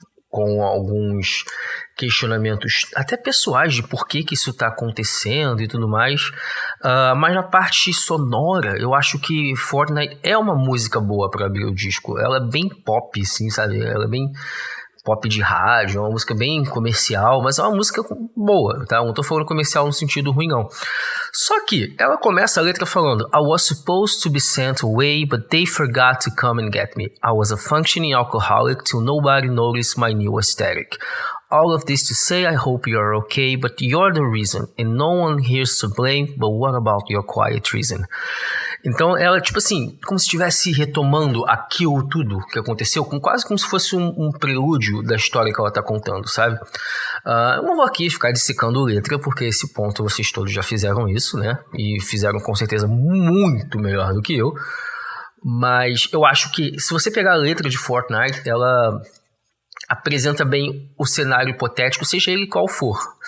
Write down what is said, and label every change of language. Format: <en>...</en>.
<pt>Com alguns questionamentos até pessoais de por que isso está acontecendo e tudo mais. Mas na parte sonora, eu acho que Fortnite é uma música boa para abrir o disco. Ela é bem pop, assim, sabe? Ela é bem pop de rádio, é uma música bem comercial, mas é uma música boa, tá? Não tô falando comercial no sentido ruim, não. Só que ela começa a letra falando:</pt> <en>I was supposed to be sent away, but they forgot to come and get me. I was a functioning alcoholic till nobody noticed my new aesthetic. All of this to say I hope you're okay, but you're the reason, and no one here's to blame, but what about your quiet reason?</en> <pt>Então ela, tipo assim, como se estivesse retomando aquilo tudo que aconteceu, quase como se fosse um prelúdio da história que ela tá contando, sabe? Eu não vou aqui ficar dissecando letra, porque esse ponto vocês todos já fizeram isso, né? E fizeram com certeza muito melhor do que eu. Mas eu acho que se você pegar a letra de Fortnite, ela apresenta bem o cenário hipotético, seja ele qual for.</pt>